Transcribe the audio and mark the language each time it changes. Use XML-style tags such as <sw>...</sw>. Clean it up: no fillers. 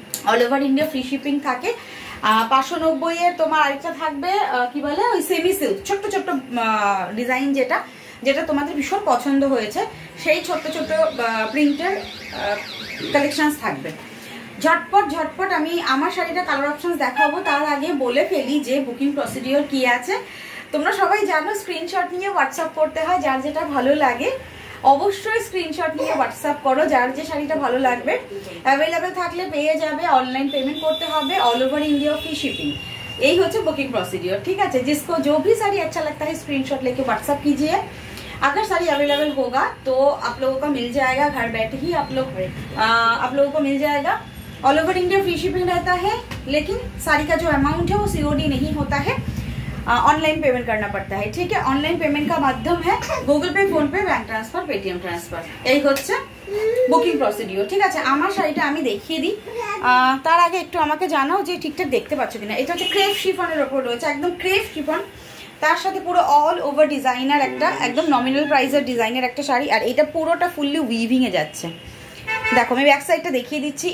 <bn>All over India free shipping থাকে। 590 এর তোমার আরেকটা থাকবে কি বলে, ওই সেমি সিল্ক ছোট্ট ছোট্ট ডিজাইন, যেটা তোমাদের ভীষণ পছন্দ হয়েছে, সেই ছোট্ট ছোট্ট প্রিন্টের কালেকশন থাকবে। ঝটপট আমি আমার শাড়িটা কালার অপশন দেখাবো। তার আগে বলে ফেলি যে বুকিং প্রসিডিওর কি আছে। তোমরা সবাই জানো স্ক্রিনশট নিয়ে হোয়াটসঅ্যাপ করতে হয়, যার যেটা ভালো লাগে অবশ্যই স্ক্রিনশট নিয়ে হোয়াটসঅ্যাপ করো, যার যে শাড়িটা ভালো লাগবে। অ্যাভেলেবেল থাকলে পেয়ে যাবে, অনলাइन पेमेंट करते হবে, all over India free shipping.</bn> <hi>यही होता है बुकिंग प्रोसीड्योर, ठीक है। जिसको जो भी साड़ी अच्छा लगता है स्क्रीनशॉट लेके व्हाट्सएप कीजिए। अगर साड़ी अवेलेबल होगा तो आप लोगों को मिल जाएगा, घर बैठे ही आप लोगों को मिल जाएगा। All over India free shipping रहता है, लेकिन साड़ी का जो अमाउंट है वो COD नहीं होता है, ऑनलाइन पेमेंट करना पड़ता है, ठीक है। ऑनलाइन पेमेंट का माध्यम है गूगल पे, फोन पे, बैंक ट्रांसफार, पेटीएम ट्रांसफार।</hi> <bn>यही হচ্ছে বুকিং প্রসিডিওর, ঠিক আছে। আমার শাড়িটা আমি দেখিয়ে দিই, তার আগে একটু আমাকে জানাও যে ঠিকঠাক দেখতে পাচ্ছ কিনা। এটা হচ্ছে ক্রেপ শিফনের ওপর রয়েছে, একদম ক্রেপ শিফন, তার সাথে পুরো অল ওভার ডিজাইনার একটা একদম নমিনাল প্রাইসের ডিজাইনের একটা শাড়ি। আর এটা পুরোটা ফুললি উইভিং এ যাচ্ছে। দেখো আমি ব্যাক সাইডটা দেখিয়ে দিচ্ছি।</bn>